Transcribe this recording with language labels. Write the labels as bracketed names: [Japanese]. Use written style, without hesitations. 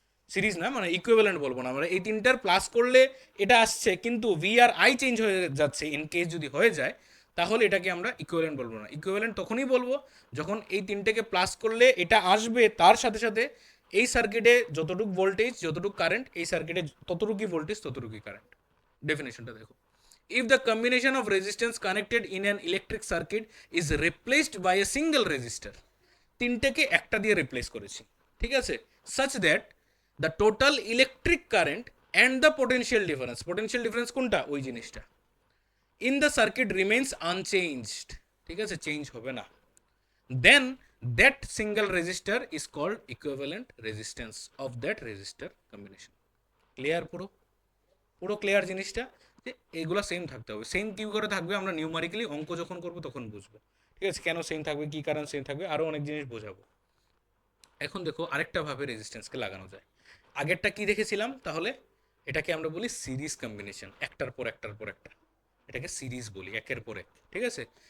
[Bangla] Series না, মানে equivalent বলবো না আমরা। এই তিনটার প্লাস করলে এটা আসছে, কিন্তু ভি আর আই চেঞ্জ হয়ে যাচ্ছে, ইন কেস যদি হয়ে যায়, তাহলে এটাকে আমরা ইকুইভ্যালেন্ট বলবো না। ইকুইভ্যালেন্ট তখনই বলবো যখন এই তিনটেকে প্লাস করলে এটা আসবে, তার সাথে সাথে এই সার্কিটে যতটুকু ভোল্টেজ যতটুকু কারেন্ট, এই সার্কিটে ততটুকুই ভোল্টেজ ততটুকুই কারেন্ট। ডেফিনেশনটা দেখো, [English] if the combination of resistance connected in an electric circuit is replaced by a single resistor, [Bangla] তিনটেকে একটা দিয়ে রিপ্লেস করেছি, ঠিক আছে, [English] such that the total electric current and the potential difference, potential difference [Bangla] কোনটা? ওই জিনিসটা, [English] in the circuit remains unchanged, [Bangla] ঠিক আছে, চেঞ্জ হবে না, [English] then that single resistor is called equivalent resistance of that resistor combination. [Bangla] Clear? পুরো পুরো clear জিনিসটা, যে এগুলো সেম থাকতে হবে। সেম কি করে থাকবে আমরা নিউমারিক্যালি অঙ্ক যখন করব তখন বুঝবো, ঠিক আছে, কেন সেম থাকবে, কী কারণ সেম থাকবে, আরও অনেক জিনিস বোঝাবো। এখন দেখো আরেকটা ভাবে রেজিস্ট্যান্সকে লাগানো যায়। আগেরটা কি দেখেছিলাম তাহলে? এটাকে আমরা বলি সিরিজ কম্বিনেশন, একটার পর একটার পর একটা, এটাকে সিরিজ বলি, একের পর এক, ঠিক আছে।